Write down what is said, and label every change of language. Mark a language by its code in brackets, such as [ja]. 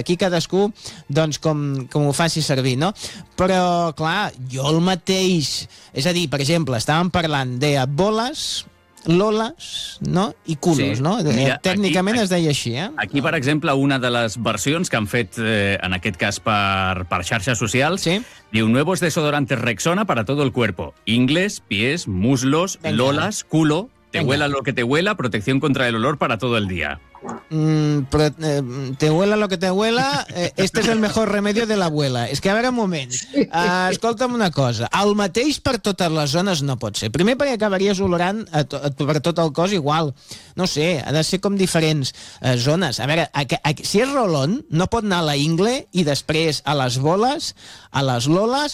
[ca] Aquí cadascú, doncs, com ho faci servir, no? Però, clar, jo el mateix, és a dir, per exemple, estàvem parlant de boles, loles, no?, i culos, sí. No? Mira, tècnicament aquí, es deia així, Aquí, no. Per exemple, una de les versions que han fet, en aquest cas, per xarxes socials... Sí. [es] Diu, nuevos desodorantes Rexona para todo el cuerpo. Ingles, pies, muslos, venga. Lolas, culo, te venga. Huela lo que te huela, protección contra el olor para todo el día. Te huela lo que te huela, este es el mejor remedio de la abuela. [ca] És que, a veure, un moment, escolta'm una cosa. El mateix per totes les zones no pot ser. Primer, perquè acabaries olorant per tot el cos igual. No sé, ha de ser com diferents zones. A veure, si és rolón, no pot anar a la ingle i després a les boles, a les loles...